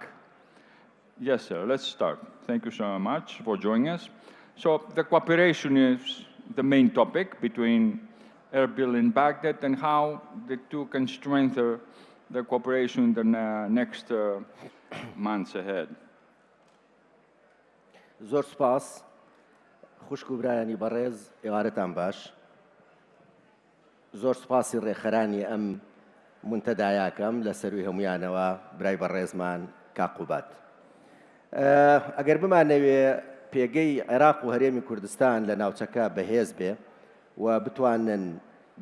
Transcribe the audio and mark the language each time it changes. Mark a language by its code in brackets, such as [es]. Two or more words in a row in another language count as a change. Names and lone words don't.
[en] Yes, sir, let's start. Thank you so much for joining us. So the cooperation is the main topic between Erbil and Baghdad and how the two can strengthen the cooperation in the next months ahead. [ckb] زۆر سپاس خوشک و برایانی بەڕێز ئێوارەتان باش زۆر سپاسی ڕێخەرانی ئەم منتەدایاکەم لە سەروی هەمویانەوە برای بەڕێزمان کاقوبات ئەگەر بمانەوێ پێگەی عێراق و هەرێمی کوردستان لە ناوچەکە بەهێز بێ و بتوانن بە